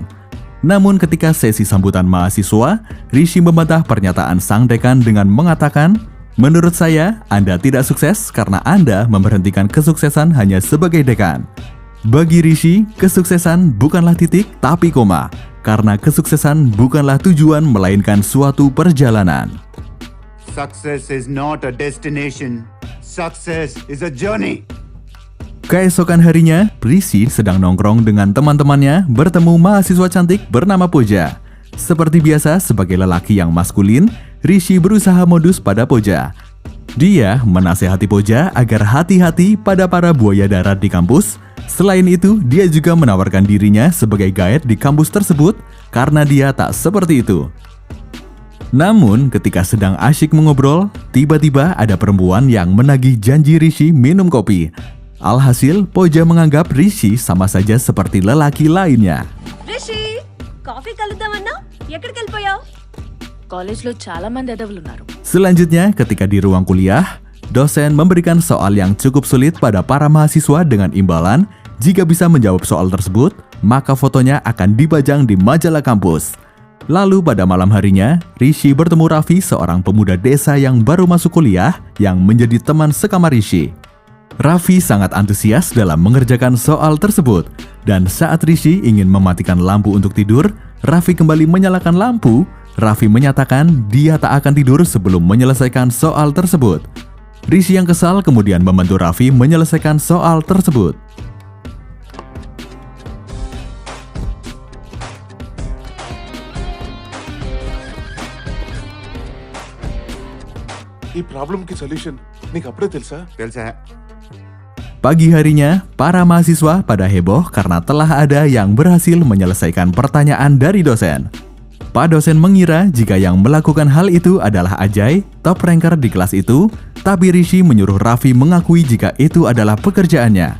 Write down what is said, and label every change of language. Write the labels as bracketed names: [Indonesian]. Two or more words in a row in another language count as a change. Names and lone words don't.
[Indonesian] Namun ketika sesi sambutan mahasiswa, Rishi membantah pernyataan sang dekan dengan mengatakan, "Menurut saya, Anda tidak sukses karena Anda memberhentikan kesuksesan hanya sebagai dekan." Bagi Rishi, kesuksesan bukanlah titik tapi koma, karena kesuksesan bukanlah tujuan melainkan suatu perjalanan. [English] Success is not a destination. Success is a journey. [Indonesian] Keesokan harinya, Rishi sedang nongkrong dengan teman-temannya bertemu mahasiswa cantik bernama Pooja. Seperti biasa sebagai lelaki yang maskulin, Rishi berusaha modus pada Pooja. Dia menasehati Poja agar hati-hati pada para buaya darat di kampus. Selain itu, dia juga menawarkan dirinya sebagai guide di kampus tersebut karena dia tak seperti itu. Namun, ketika sedang asyik mengobrol, tiba-tiba ada perempuan yang menagih janji Rishi minum kopi. Alhasil, Poja menganggap Rishi sama saja seperti lelaki lainnya. [Telugu] రిషి కాఫీ కలుద్దామన్నా ఎక్కడికి వెళ్ళిపోయావు కాలేజ్లో చాలా మంది ఎదవలున్నారు. [Indonesian] Selanjutnya, ketika di ruang kuliah, dosen memberikan soal yang cukup sulit pada para mahasiswa dengan imbalan jika bisa menjawab soal tersebut, maka fotonya akan dipajang di majalah kampus. Lalu pada malam harinya, Rishi bertemu Raffi, seorang pemuda desa yang baru masuk kuliah yang menjadi teman sekamar Rishi. Raffi sangat antusias dalam mengerjakan soal tersebut, dan saat Rishi ingin mematikan lampu untuk tidur, Raffi kembali menyalakan lampu. Raffi menyatakan dia tak akan tidur sebelum menyelesaikan soal tersebut. Rishi yang kesal kemudian membantu Raffi menyelesaikan soal tersebut. [Telugu] ఈ ప్రాబ్లంకి సొల్యూషన్ నీకు అప్పుడే తెలుసా? తెలుసా? [Indonesian] Pagi harinya, para mahasiswa pada heboh karena telah ada yang berhasil menyelesaikan pertanyaan dari dosen. Pak dosen mengira jika yang melakukan hal itu adalah Ajay, [English] top ranker [Indonesian] di kelas itu, tapi Rishi menyuruh Raffi mengakui jika itu adalah pekerjaannya.